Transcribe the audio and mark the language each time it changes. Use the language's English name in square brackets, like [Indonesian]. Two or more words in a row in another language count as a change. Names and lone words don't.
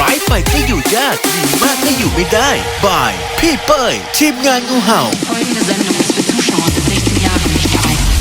[Thai] ไปก็อยู่ยากดีมากก็อยู่ไม่ได้บายพี่เป้ยทีมงานงูเห่า [German] Folgende Sendung ist für Zuschauer bis 16 Jahre nicht geeignet.